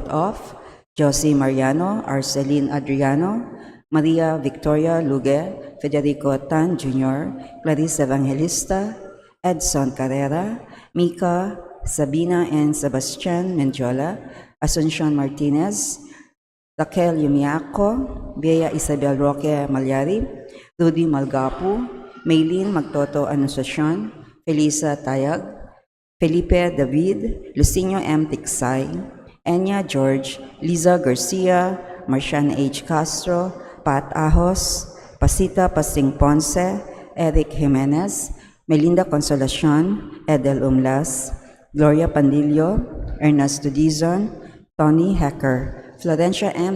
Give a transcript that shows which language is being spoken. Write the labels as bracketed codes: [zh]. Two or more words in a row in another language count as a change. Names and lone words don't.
[en] of Josie Mariano, Arceline Adriano, Maria Victoria Luge, Federico Tan Jr., Clarice Evangelista, Edson Carrera, Mika, Sabina and Sebastian Mendiola, Asuncion Martinez, Raquel Yumiaco, Bea Isabel Roque Malyari, Rudy Malgapu, Maylene Magtoto Anunciacion, Felisa Tayag, Felipe David, Lucinio M. Tiksay, Enya George, Liza Garcia, Marcian H. Castro, Pat Ahos, Pasita Pasing Ponce, Eric Jimenez, Melinda Consolacion, Edel Umlas, Gloria Pandillo, Ernesto Dizon, Tony Hecker, Florencia M.